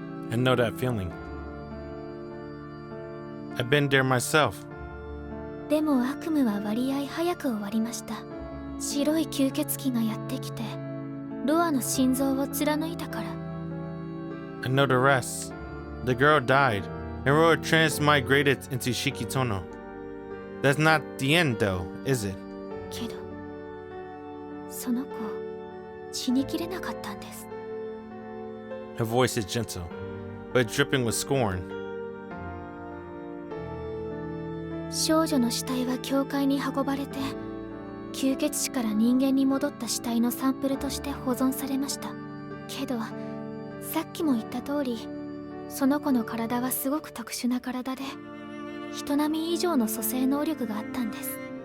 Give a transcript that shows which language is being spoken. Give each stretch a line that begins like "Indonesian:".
English: I know that feeling. I've been there myself.
Japanese: でも悪夢は割合早く終わりました。白い吸血鬼がやってきてロアの心臓を貫いたから。
English: I know the rest. The girl died, and Roa transmigrated into Shikitono. That's not the end, though, is it?
Japanese: けどその子死にきれなかったんです。
English: Her voice is gentle, but dripping with scorn.
Japanese: 少女の死体は教会に運ばれて、吸血死から人間に戻った死体のサンプルとして保存されました。けどさっきも言った通り、その子の体はすごく特殊な体で、人並み以上の蘇生能力があったんです。